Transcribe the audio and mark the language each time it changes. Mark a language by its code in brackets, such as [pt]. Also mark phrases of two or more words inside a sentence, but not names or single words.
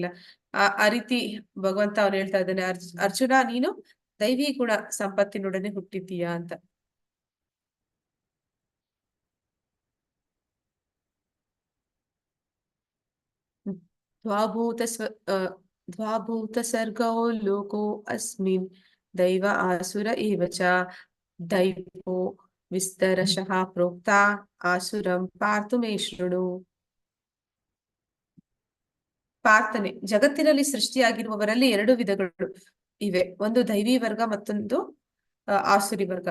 [kn] ಆ ರೀತಿ ಭಗವಂತ ಅವ್ನು ಹೇಳ್ತಾ ಇದ್ದಾನೆ, ಅರ್ಜುನ ನೀನು ದೈವಿ ಗುಣ ಸಂಪತ್ತಿನೊಡನೆ ಹುಟ್ಟಿದ್ದೀಯಾ ಅಂತ. [sa] ದ್ವಾಭೂತ ಸರ್ಗೋ ಲೋಕೋ ಅಸ್ಮಿನ್ ದೈವ ಆಸುರ ಏವ ಚ ದೈವೋ ವಿಸ್ತರಶಃ ಪ್ರೋಕ್ತ ಆಸುರಂ ಪಾರ್ತು ಮೇ ಶೃಣು. [kn] ಪ್ರಾರ್ಥನೆ, ಜಗತ್ತಿನಲ್ಲಿ ಸೃಷ್ಟಿಯಾಗಿರುವವರಲ್ಲಿ 2 ವಿಧಗಳು ಇವೆ. ಒಂದು ದೈವಿ ವರ್ಗ, ಮತ್ತೊಂದು ಆಸುರಿ ವರ್ಗ.